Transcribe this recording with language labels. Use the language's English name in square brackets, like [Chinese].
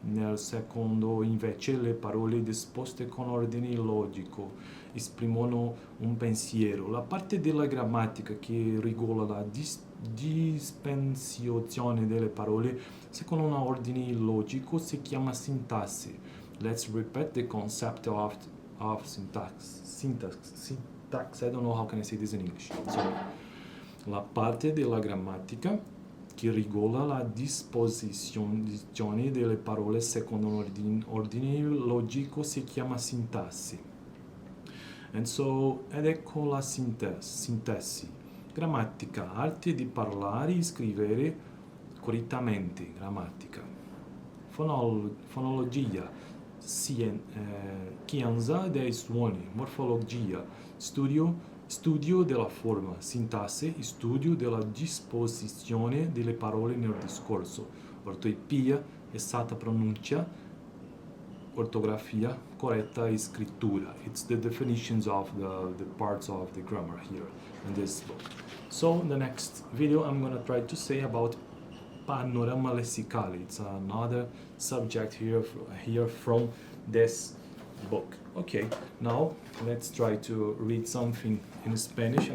[Italian] Nel secondo invece le parole disposte con ordine logico esprimono un pensiero. La parte della grammatica che regola la dispensazione delle parole secondo un ordine logico si chiama sintassi. [English] Let's repeat the concept of syntax. Syntax, I don't know how can I say this in English. [Italian] So, la parte della grammatica che regola la disposizione delle parole secondo un ordine logico si chiama sintassi. And so, ed ecco la sintesi. Grammatica, arte di parlare e scrivere correttamente, grammatica. Fonologia, scienza dei suoni. Morfologia, studio Studio della forma, sintasse, studio della disposizione delle parole nel discorso, ortoipia, esatta pronuncia, ortografia, corretta scrittura. [English] It's the definitions of the parts of the grammar here in this book. So in the next video I'm gonna try to say about panorama lessicale. It's another subject here from this book. Okay, now let's try to read something in Spanish.